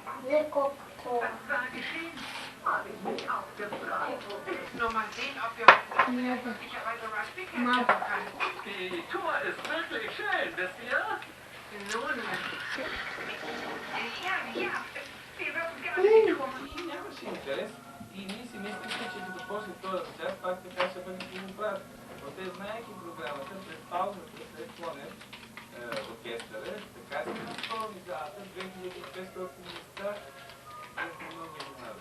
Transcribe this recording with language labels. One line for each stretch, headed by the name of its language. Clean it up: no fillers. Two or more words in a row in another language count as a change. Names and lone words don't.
German: Das war geschehen, habe ich mich auch gefragt. Nur mal sehen, ob wir möglicherweise Ralf Pickett Mama. können. Die Tour ist wirklich schön, wisst ihr? Nun, ja, wir würden gerne die Tour machen.
Bulgarian: Нямаше интерес и ние си мислихме, че като почне този час, пак така ще бъде филмопрат. Но те, знаеки програмата, през паузата, след клонен оркестъра, така се изпълни залата, 2500 места, много изненада.